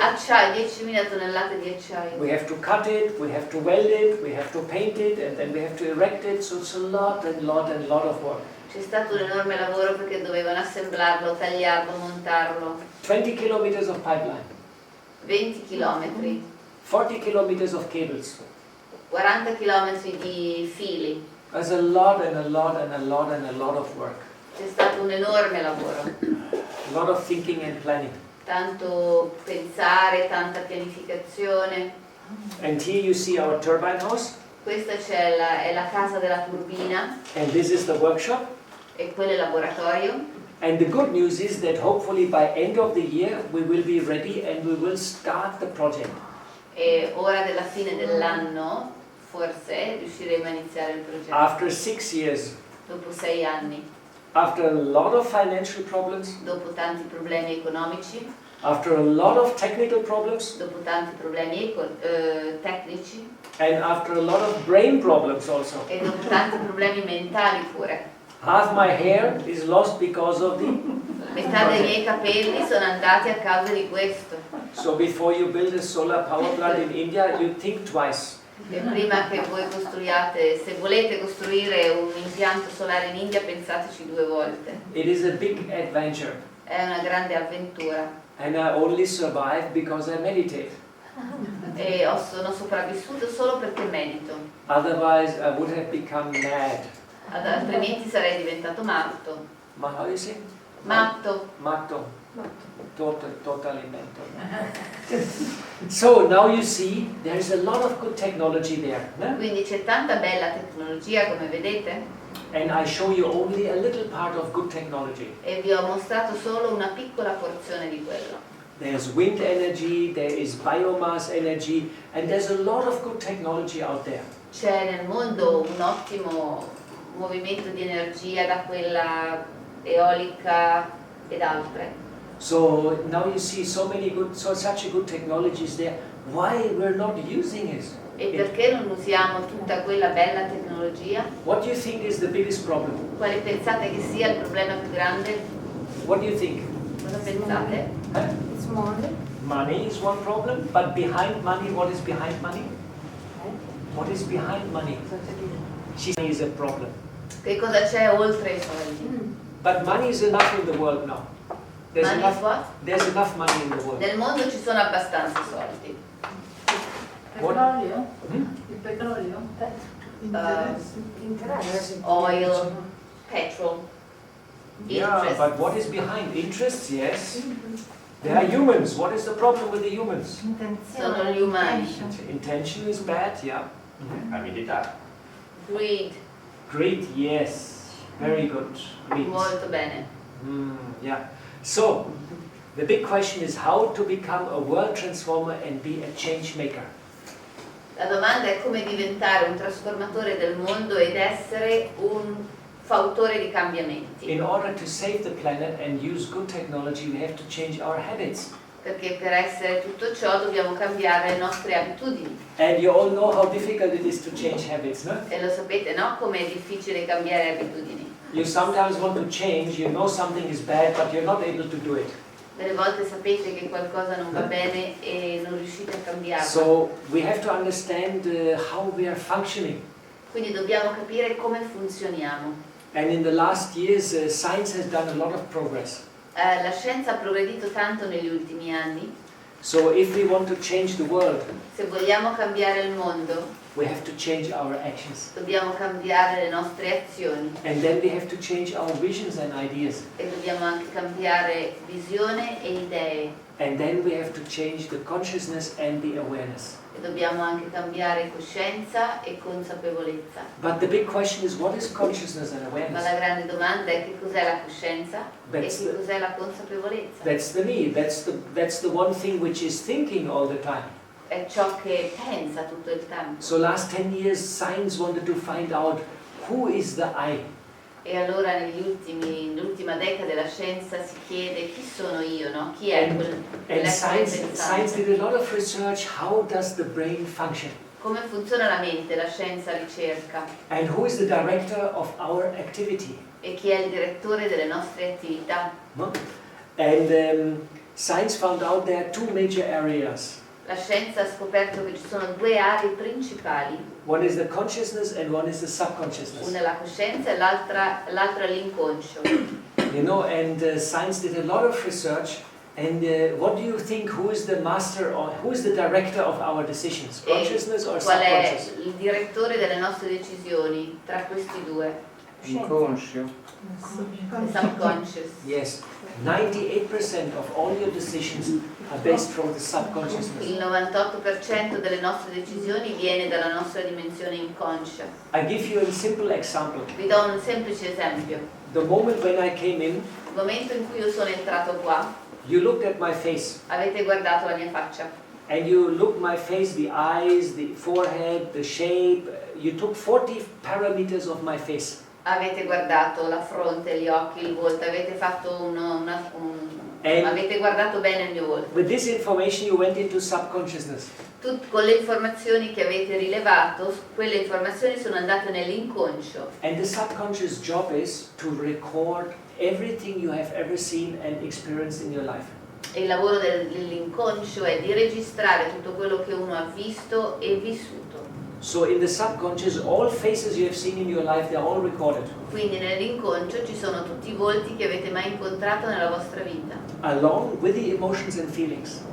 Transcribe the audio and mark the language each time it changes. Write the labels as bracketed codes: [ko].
[it] acciaio, 10.000 tonnellate di acciaio. [en] we have to cut it, we have to weld it, we have to paint it, and then we have to erect it. So it's a lot and lot and lot of work. [it] C'è stato un enorme lavoro perché dovevano assemblarlo, tagliarlo, montarlo. [en] 20 kilometers of pipeline, [it] 20 chilometri, [en] 40 kilometers of cables. [it] 40 chilometri di fili. [en] There's a lot and a lot and a lot and a lot of work. [it] C'è stato un enorme lavoro. [en] A lot of thinking and planning. [it] Tanto pensare, tanta pianificazione. [en] And here you see our turbine house. [it] Questa è la casa della turbina [en] And this is the workshop. [it] e quello è il laboratorio. [en] And the good news is that hopefully by end of the year we will be ready and we will start the project. [it] E ora della fine dell'anno forse riusciremo a iniziare il progetto. [en] After 6 years, [it] Dopo 6 anni, [en] after a lot of financial problems, [it] dopo tanti problemi economici, [en] after a lot of technical problems, [it] dopo tanti problemi tecnici [en] and after a lot of brain problems also. [it] e dopo tanti problemi mentali pure. [en] Half my hair is lost because of the... [it] Metà dei miei capelli sono andati a causa di questo. [en] So before you build a solar power plant in India, you think twice. [it] E prima che voi costruiate, se volete costruire un impianto solare in India, pensateci 2 volte. [en] It is a big adventure. [it] È una grande avventura. [en] And I only survived because I meditate. [it] E sono sopravvissuto solo perché medito. [en] Otherwise I would have become mad. [it] Altrimenti sarei diventato matto. [en] How do you say? [it] Matto. Matto. [en] Totally mental. So now you see there is a lot of good technology there. No? [it] Quindi c'è tanta bella tecnologia, come vedete. [en] and I show you only a little part of good technology. [it] E vi ho mostrato solo una piccola porzione di quello. [en] There's wind energy, there is biomass energy, and there's a lot of good technology out there. [it] C'è nel mondo un ottimo movimento di energia, da quella eolica ed altre. [en] So now you see such a good technologies there. Why we're not using it? [it] E perché non usiamo tutta quella bella tecnologia? [en] What do you think is the biggest problem? [it] Quale pensate che sia il problema più grande? [en] What do you think? [it] Cosa pensate? Huh? [en] It's money. Money is one problem, but behind money, what is behind money? What is behind money? She is a problem. [it] Che cosa c'è oltre i soldi? [en] But money is enough in the world now. There's Money is what? There's enough money in the world. [it] Nel mondo ci sono abbastanza soldi. Petrolio? Hmm? Il petrolio? Interessi. [en] Oil, petrol, Yeah, interest. but what is behind interests? Yes. There are humans. What is the problem with the humans? [it] Sono gli umani. [en] Intention is bad, yeah. [it] Avidità. [en] Greed, Great, yes. Very good. Great. [it] molto bene. Yeah. [en] So, the big question is how to become a world transformer and be a change maker. [it] La domanda è come diventare un trasformatore del mondo ed essere un fautore di cambiamenti. [en] In order to save the planet and use good technology, we have to change our habits. [it] Perché per essere tutto ciò dobbiamo cambiare le nostre abitudini. [en] And you all know how difficult it is to change habits, no? [it] E lo sapete, no? Com'è difficile cambiare abitudini. [en] You sometimes want to change, you know something is bad, but you're not able to do it. [it] Delle volte sapete che qualcosa non va bene e non riuscite a cambiarlo. [en] So we have to understand how we are functioning. [it] Quindi dobbiamo capire come funzioniamo. [en] And in the last years, science has done a lot of progress. [it] La scienza ha progredito tanto negli ultimi anni. [en] So if we want to change the world, [it] Se vogliamo cambiare il mondo, [en] we have to change our actions. [it] dobbiamo cambiare le nostre azioni [en] And then we have to change our visions and ideas. [it] e dobbiamo anche cambiare visione e idee [en] And then we have to change the consciousness and the awareness. [it] e dobbiamo anche cambiare coscienza e consapevolezza. [en] But the big question is, what is consciousness and [it] Ma [en] awareness? [it] la grande domanda è che cos'è la coscienza e [en] That's [it] che [en] the- [it] cos'è la consapevolezza. [en] That's the me. That's the one thing which is thinking all the time. [it] È ciò che pensa tutto il tempo. [en] So last 10 years, science wanted to find out who is the I. [it] E allora nell'ultima decade la scienza si chiede chi sono io, no? Chi è [en] And [it] quell'essere [en] science [it] pensante? [en] did a lot of research. How does the brain function? [it] Come funziona la mente? La scienza ricerca. [en] And who is the director of our activity? [it] E chi è il direttore delle nostre attività? No? [en] And science found out there are two major areas. [it] La scienza ha scoperto che ci sono due aree principali, [en] One is the consciousness and one is the subconsciousness. [it] una è la coscienza e l'altra è l'inconscio. [en] You know, and science did a lot of research. And what do you think? Who is the master or who is the director of our decisions? Consciousness or [it] Qual è [en] subconscious? [it] il direttore delle nostre decisioni tra questi due? Inconscio. Il subconscious. [en] Yes, 98% of all your decisions are based from the subconsciousness. [it] Il 98% delle nostre decisioni viene dalla nostra dimensione inconscia. [en] I give you a simple example. [it] Vi do un semplice esempio. [en] The moment when I came in, [it] Il momento in cui io sono entrato qua, [en] you looked at my face. [it] avete guardato la mia faccia. [en] And you looked my face, the eyes, the forehead, the shape. You took 40 parameters of my face. [it] Avete guardato la fronte, gli occhi, il volto, avete fatto avete guardato bene il mio volto. [en] With this information you went into subconsciousness. [it] Con le informazioni che avete rilevato, quelle informazioni sono andate nell'inconscio. [en] And the subconscious job is to record everything you have ever seen and experienced in your life. [it] E il lavoro dell'inconscio è di registrare tutto quello che uno ha visto e vissuto. [en] So in the subconscious, all faces you have seen in your life, they are all recorded. [it] Quindi nell'inconscio ci sono tutti i volti che avete mai incontrato nella vostra vita, [en] Along with the emotions and feelings.